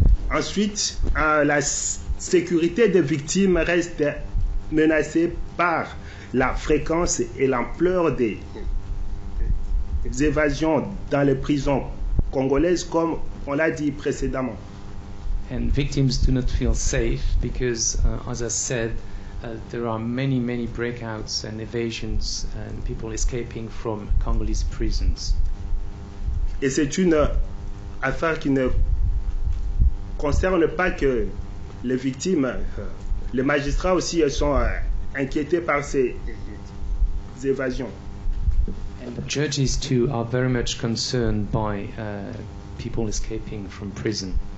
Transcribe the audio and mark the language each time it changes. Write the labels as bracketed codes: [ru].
[fr] Ensuite, la sécurité des victimes reste menacée par la fréquence et l'ampleur des évasions dans les prisons congolaises, comme on l'a dit précédemment. [en] And victims do not feel safe because, as I said, there are many breakouts and evasions and people escaping from Congolese prisons. [fr] Et c'est une affaire qui ne concerne pas que les victimes. Les magistrats aussi sont inquiétés par ces évasions. [en] And the judges too are very much concerned by people escaping from prison.